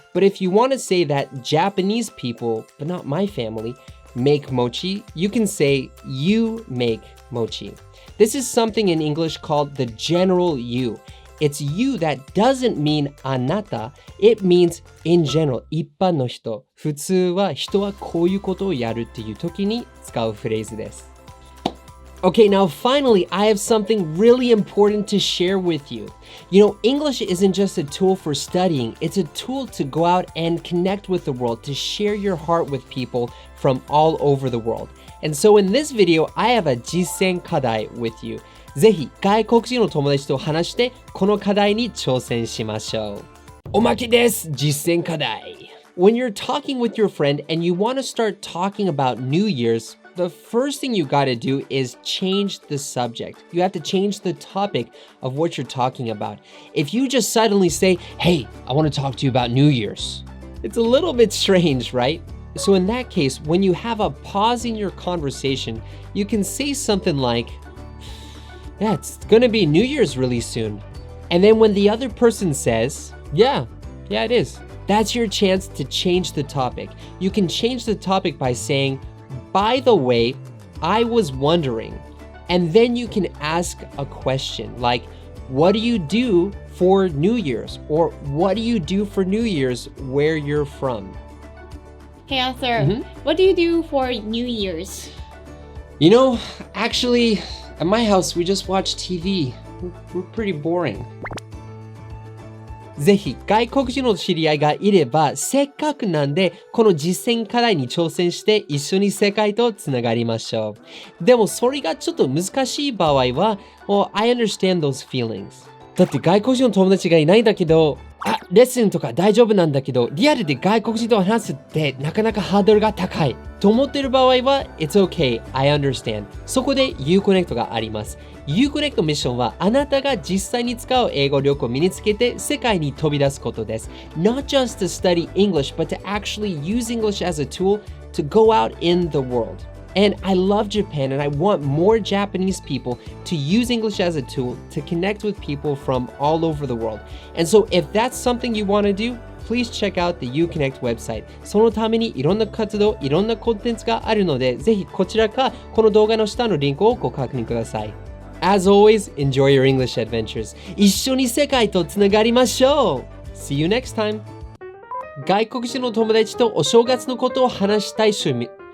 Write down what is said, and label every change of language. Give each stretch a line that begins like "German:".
English: But if you want to say that Japanese people, but not my family, make mochi, you can say, you make mochi. This is something in English called the general you. It's you that doesn't mean あなた. It means in general.
Japanese: 一般の人。普通は人はこういうことをやるっていう時に使うフレーズです。
English: Okay, now finally, I have something really important to share with you. You know, English isn't just a tool for studying. It's a tool to go out and connect with the world, to share your heart with people from all over the world. And so in this video, I have a 実践課題 with you.
Japanese: ぜひ外国人の友達と話してこの課題に挑戦しましょう。おまけです。実践課題。
English: When you're talking with your friend and you want to start talking about New Year's, the first thing you got to do is change the subject. You have to change the topic of what you're talking about. If you just suddenly say, hey, I want to talk to you about New Year's, it's a little bit strange, right? So in that case, when you have a pause in your conversation, you can say something like, yeah, it's gonna be New Year's really soon. And then when the other person says, yeah, it is, that's your chance to change the topic. You can change the topic by saying, by the way, I was wondering. And then you can ask a question like, what do you do for New Year's? Or what do you do for New Year's where you're from? Hey Arthur, what do you do for New Year's? You know, actually, at my house, we just watch TV. We're pretty boring.
Japanese: ぜひ外国人の知り合いがいれば、せっかくなんで、この実践課題に挑戦して一緒に世界とつながりましょう。でもそれがちょっと難しい場合は、
English: I understand those feelings。
Japanese: だって外国人の友達がいないんだけど、レッスンとか大丈夫なんだけど、リアルで外国人と話すってなかなかハードルが高いと思っている場合は、
English: It's okay, I understand。
Japanese: そこで IU-Connect があります。IU-Connect のミッションはあなたが実際に使う英語力を身につけて世界に飛び出すことです。
English: Not just to study English, but to actually use English as a tool to go out in the world.And I love Japan and I want more Japanese people to use English as a tool to connect with people from all over the world. And so if that's something you want to do, please check out the IU-Connect website.
Japanese: そのためにいろんな活動、いろんなコンテンツがあるので、ぜひこちらかこの動画の下のリンクをご確認ください。
English: As always, enjoy your English adventures.
Japanese: 一緒に世界とつながりましょう。
English: See you next time.
Japanese: 外国人の友達とお正月のことを話したい趣味。